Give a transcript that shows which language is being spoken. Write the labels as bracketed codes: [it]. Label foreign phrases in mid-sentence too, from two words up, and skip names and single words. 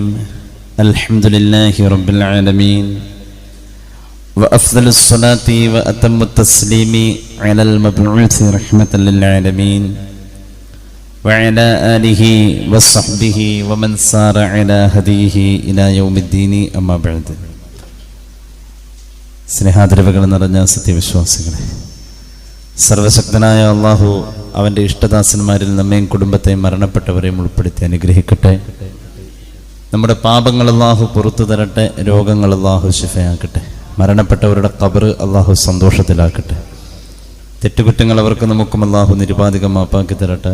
[ar] الحمد لله رب العالمين. وأفضل الصلاة وأتم التسليم على المبعوث رحمة للعالمين وعلى آله وصحبه ومن سار على هديه إلى يوم الدين أما بعد. [ml] സ്നേഹാദരവുകൾ നിറഞ്ഞ സത്യവിശ്വാസികളെ, സർവശക്തനായ അള്ളാഹു അവൻ്റെ ഇഷ്ടദാസന്മാരിൽ നമ്മയും കുടുംബത്തെയും മരണപ്പെട്ടവരെയും ഉൾപ്പെടുത്തി അനുഗ്രഹിക്കട്ടെ. നമ്മുടെ പാപങ്ങൾ അള്ളാഹു പുറത്തു തരട്ടെ, രോഗങ്ങൾ അള്ളാഹു ശിഫയാക്കട്ടെ, മരണപ്പെട്ടവരുടെ ഖബർ അള്ളാഹു സന്തോഷത്തിലാക്കട്ടെ, തെറ്റുകുറ്റങ്ങൾ അവർക്ക് നമുക്കും അള്ളാഹു നിരുപാധികം മാപ്പാക്കി തരട്ടെ.